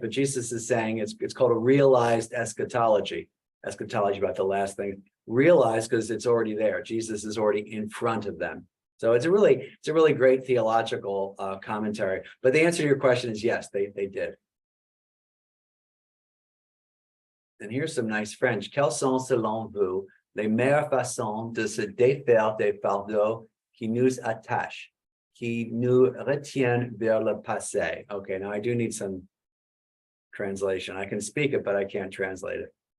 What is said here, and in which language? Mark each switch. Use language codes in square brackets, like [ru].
[en] But Jesus is saying it's called a realized eschatology about the last thing. Realized because it's already there. Jesus is already in front of them. So it's a really great theological commentary. But the answer to your question is yes, they did. And here's some nice French. [fr] Quelles sont selon vous les meilleures façons de se défaire des fardeaux qui nous attachent, qui nous retiennent vers le passé? [en] Okay, now I do need some translation. I can speak it, but I can't translate it.